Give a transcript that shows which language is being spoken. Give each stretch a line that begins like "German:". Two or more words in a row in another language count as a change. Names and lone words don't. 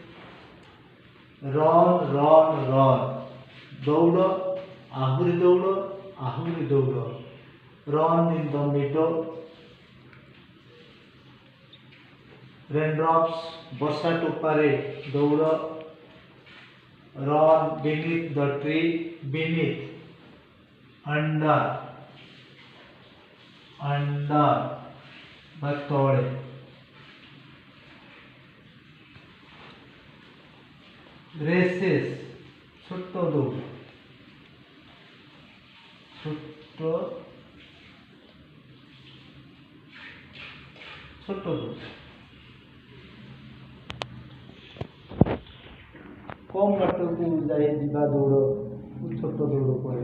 English: run run run,
Odia: ଦୌଡ଼, ଆହୁରି ଦୌଡ଼, ଆହୁରି ଦୌଡ଼,
English: run in the mid, raindrops
Odia: ବର୍ଷା ଟୋପାରେ ଦୌଡ଼,
English: run beneath the tree, beneath, under, under
Odia: ବା ତଳେ, races ଛୋଟ ଦୌଡ଼, ଛୋଟ ଦୌଡ଼, କମ୍ ବାଟକୁ ଯିବା ଦୌଡ଼ ଛୋଟ ଦୌଡ଼ କହିବା।